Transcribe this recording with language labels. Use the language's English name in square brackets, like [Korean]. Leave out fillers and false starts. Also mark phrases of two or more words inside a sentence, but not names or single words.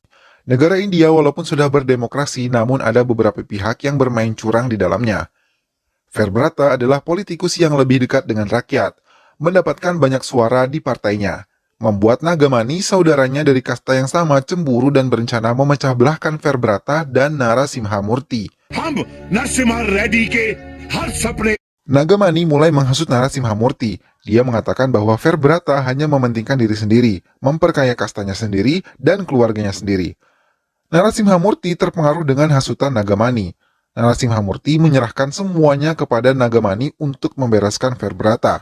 [Indonesian] Negara India walaupun sudah berdemokrasi, namun ada beberapa pihak yang bermain curang di dalamnya. Verbrata adalah politikus yang lebih dekat dengan rakyat, mendapatkan banyak suara di partainya, membuat Nagamani, saudaranya dari kasta yang sama, cemburu dan berencana memecah belahkan Verbrata dan Narasimha Murti. [Hindi] हम नरसिम्हा रेड्डी के हर सपने [Indonesian] Nagamani mulai menghasut Narasimha Murti. Dia mengatakan bahwa Verbrata hanya mementingkan diri sendiri, memperkaya kastanya sendiri dan keluarganya sendiri. Narasimha Murti terpengaruh dengan hasutan Nagamani. Narasimha Murti menyerahkan semuanya kepada Nagamani untuk membereskan Verbrata.